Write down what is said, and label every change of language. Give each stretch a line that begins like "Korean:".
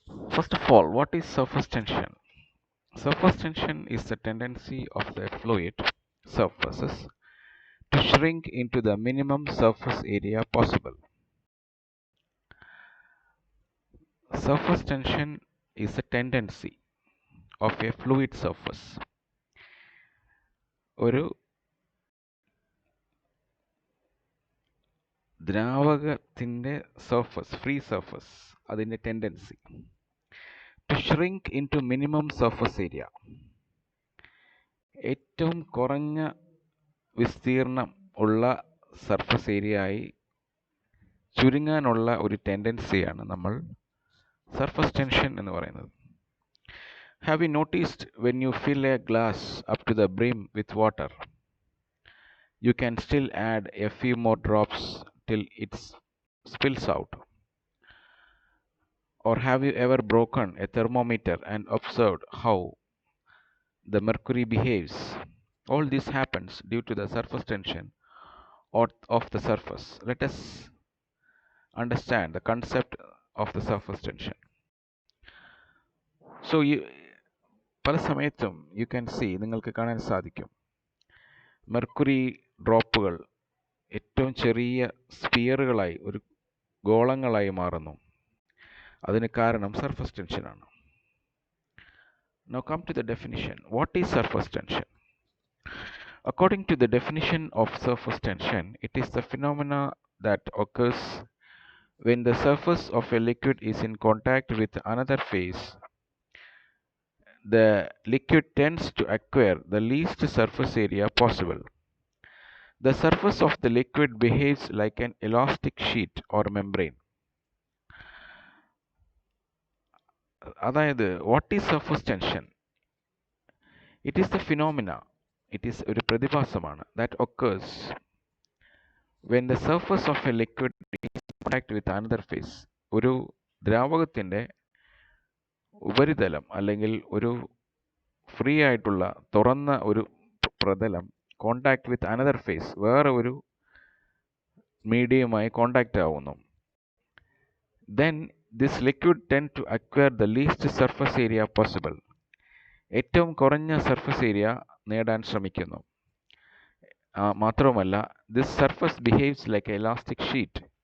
English: First of all, what is surface tension? Surface tension is the tendency of the fluid surfaces to shrink into the minimum surface area possible. Surface tension is a tendency of a fluid surface.
Malayalam: ഒരു ദ്രാവകത്തിൻ്റെ surface free surface അതിൻ്റെ
English: tendency to shrink into minimum surface area
Malayalam: ഏറ്റവും കുറഞ്ഞ വിസ്തീർണം ഉള്ള surface ഏരിയയായി ചുരുങ്ങാനുള്ള ഒരു ടെൻഡൻസിയാണ് നമ്മൾ surface tension എന്ന് പറയുന്നത്.
English: Have you noticed when you fill a glass up to the brim with water you can still add a few more drops till it spills out? Or have you ever broken a thermometer and observed how the mercury behaves? All this happens due to the surface tension of the surface. Let us understand the concept of the surface tension.
Malayalam: So പല സമയത്തും
English: you can see
Malayalam: നിങ്ങൾക്ക് കാണാൻ സാധിക്കും mercury ഡ്രോപ്പുകൾ ഏറ്റവും ചെറിയ സ്ഫിയറുകളായി ഒരു ഗോളങ്ങളായി മാറുന്നു. അതിന് കാരണം സർഫസ് ടെൻഷനാണ്.
English: Now come to the definition. What is surface tension? According to the definition of surface tension, it is the phenomena that occurs when the surface of a liquid is in contact with another phase. The liquid tends to acquire the least surface area possible. The surface of the liquid behaves like an elastic sheet or membrane. അതായത് what is surface tension? It is the phenomena. It is
Malayalam: ഒരു പ്രതിഭാസമാണ്
English: that occurs when the surface of a liquid is in contact with another phase.
Malayalam: ഒരു ദ്രാവകത്തിൻ്റെ ഉപരിതലം അല്ലെങ്കിൽ ഒരു free ആയിട്ടുള്ള തുറന്ന ഒരു പ്രതലം
English: contact with another phase
Malayalam: വേറെ ഒരു മീഡിയവുമായി കോണ്ടാക്റ്റ് ആവുന്നു.
English: then this liquid tend to acquire the least surface area possible.
Malayalam: ഏറ്റവും കുറഞ്ഞ സർഫസ് ഏരിയ നേടാൻ ശ്രമിക്കുന്നു. മാത്രവുമല്ല
English: this surface behaves like an elastic sheet.